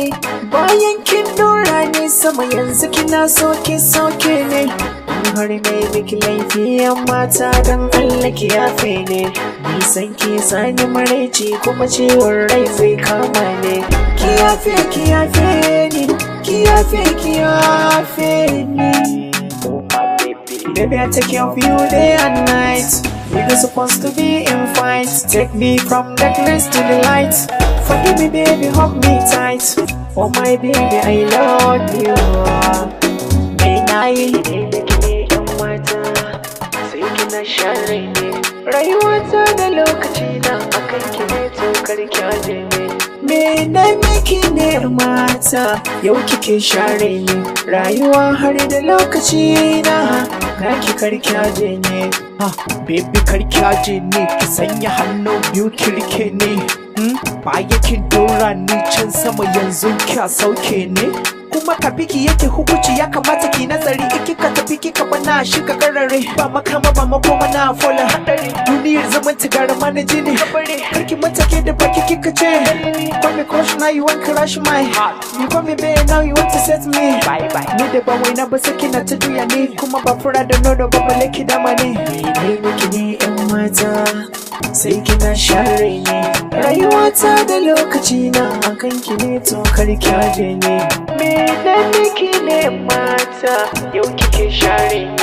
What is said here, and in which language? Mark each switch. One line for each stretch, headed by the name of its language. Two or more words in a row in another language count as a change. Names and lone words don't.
Hausa: Bayan kin dora ni sama yanzu kina soke ne. In har mai biki laifi yan mata don Allah ki yafe ne. Nisan ki sani maraici kuma ciwon rai zai kama ne. Ki yafe ni, ki yafe ni.
English: Baby, I take care of you day and night. We're supposed to be in fight. Take me from darkness to the light. Forgive me, baby, hold me tight. Oh my baby, I love you. May night,
Hausa: sai kina share ne. Rayuwata da lokaci na akan ki ne to karki aje ne. Me na miki ne mata, yau kike share ni. Rayuwa har da lokaci na naki karki aje ne. Baby karki aje ne, ki sanya hannu biyu kirke ne. Baya kin dora ni can sama yanzu kya sauke ne. Kuma ka biki yake hukunci ya kamata ki nazari. Iki ka tafi kika bana shi ka karare. Ba makama ba makoma na fola hadari. Duniyar zaman tigara mana jini. Karki matake da baki kika ce.
English: Call me crush now you want crush my heart. You call me babe now you want to set me. Bye bye.
Hausa: Ni da ba wai na ba saki na ta juya ne. Kuma ba fura da nono ba balle ki dama ne. Dai miki ne yan mata, sai kina share ni. Rayuwata da lokaci na akan ki ne to karki aje ne. Da nake ne mata, yau kike share ni.